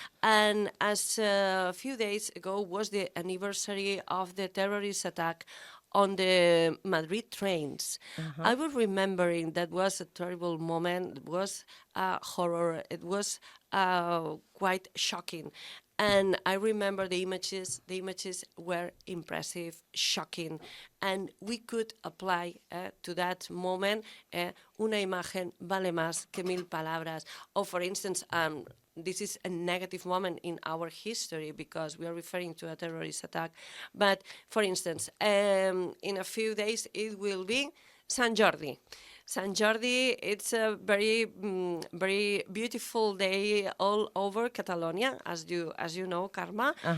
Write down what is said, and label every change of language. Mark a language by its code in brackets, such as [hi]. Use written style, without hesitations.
[en] And as a few days ago was the anniversary of the terrorist attack on the Madrid trains. I was remembering that was a terrible moment. It was a horror. It was quite shocking. And I remember the images. The images were impressive, shocking. And we could apply to that moment, [es] una imagen vale más que 1000 palabras. [en] Or for instance, this is a negative moment in our history because we are referring to a terrorist attack. But for instance, in a few days it will be Sant Jordi. Sant Jordi, it's a very, very beautiful day all over Catalonia, as you know, Carme.